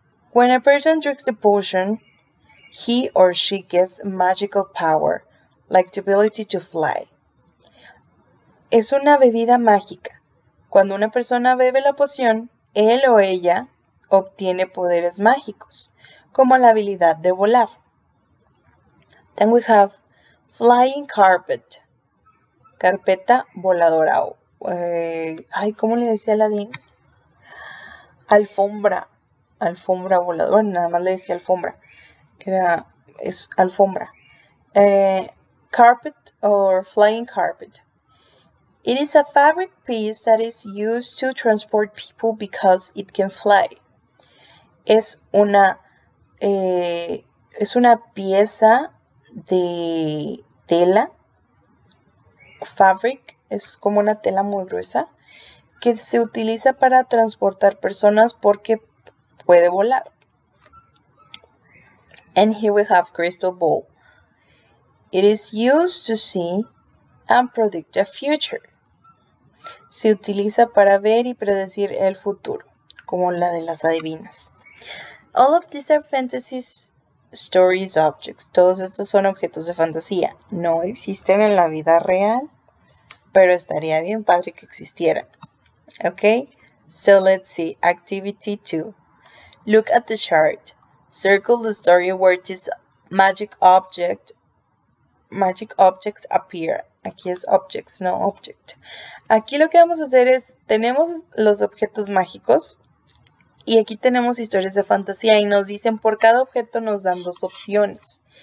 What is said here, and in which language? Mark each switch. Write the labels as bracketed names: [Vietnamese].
[English] When a person drinks the potion, he or she gets magical power, like the ability to fly. [Spanish] Es una bebida mágica. Cuando una persona bebe la poción, él o ella obtiene poderes mágicos, como la habilidad de volar. [English] Then we have flying carpet. [Spanish] Carpeta voladora. ¿Cómo le decía Aladín? Alfombra. Alfombra voladora. Nada más le decía alfombra. Es alfombra. [English] Carpet or flying carpet. It is a fabric piece that is used to transport people because it can fly. [Spanish] Es una pieza de tela fabric es como una tela muy gruesa que se utiliza para transportar personas porque puede volar. [English] And here we have crystal ball. It is used to see and predict the future. [Spanish] Se utiliza para ver y predecir el futuro, como la de las adivinas. [English] All of these are fantasies, stories, objects. [Spanish] Todos estos son objetos de fantasía. No existen en la vida real, pero estaría bien padre que existieran. [English] Okay? So let's see. Activity 2. Look at the chart. Circle the story where this magic objects appear. [Spanish] Aquí es objects, no object. Aquí lo que vamos a hacer es, tenemos los objetos mágicos y aquí tenemos historias de fantasía y nos dicen por cada objeto nos dan 2 opciones.